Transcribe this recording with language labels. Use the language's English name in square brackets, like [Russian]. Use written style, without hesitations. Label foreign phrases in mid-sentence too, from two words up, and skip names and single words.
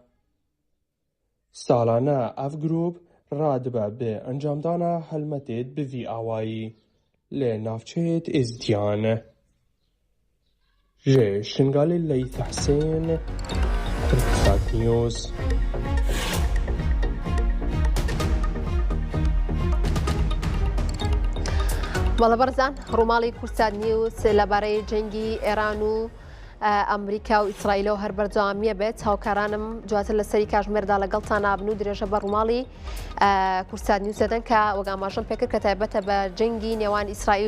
[Kurdish] Salane ev grup radibe bi encamdana helmetê bi vî awayî li navçeyê êzdiyan. Ji Şingalê Leyth Hesên, Türksat News. [Central Kurdish] بەڵە بەرزان ڕووماڵی کورسات نیوز لەبارەی جەنگی ئێران و ئەمریکا و ئیسرائیلەوە هەر بەردەوامیە بێت هاوکارانم دواتر لە سەری کاتژمێردا لەگەڵتان نابن و درێژە بە ڕووماڵی کورسات نیوز دەدەن کە وەک ئاماژەم پێکرد کە تایبەتە بە جەنگی نێوان ئیسرائیل و